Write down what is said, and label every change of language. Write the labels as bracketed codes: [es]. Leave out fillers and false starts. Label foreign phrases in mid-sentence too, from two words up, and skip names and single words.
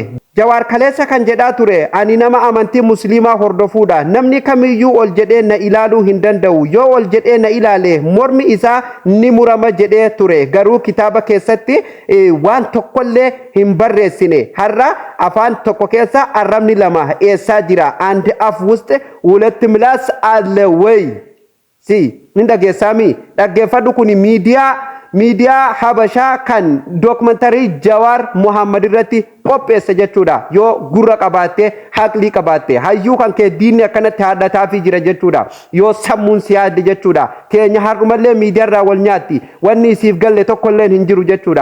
[om] Jawaar kaleessa kan jedhaa ture ani nama amantii musliimaa hordofuudha. Namni kamiyyuu ol jedhee na ilaaluu hin danda'u. Yoo ol jedhee na ilaale mormi isaa ni murama jedhee ture. Garuu kitaaba keessatti waan tokkollee hin barreessine. Har'a afaan tokko keessa arrabni lama eessaa jira? [am] አንድ አፍ ውስጥ ሁለት ምላስ አለ ወይ? [om] Si ni dhageessami dhaggeeffadhu kun miidiyaa Habashaa kan dookumentarii Jawar Muhammad irratti qopheesse jechuudha. Yoo gurra qabaatte haqlii qabaatte hayyuu kan kee diinni akkanatti haadhataafi jira jechuudha. Yoo sammuun si yaadde jechuudha. Keenya har'umallee miidiyaarraa wal nyaatti wanni isiif galle tokkolleen hin jiru jechuudha.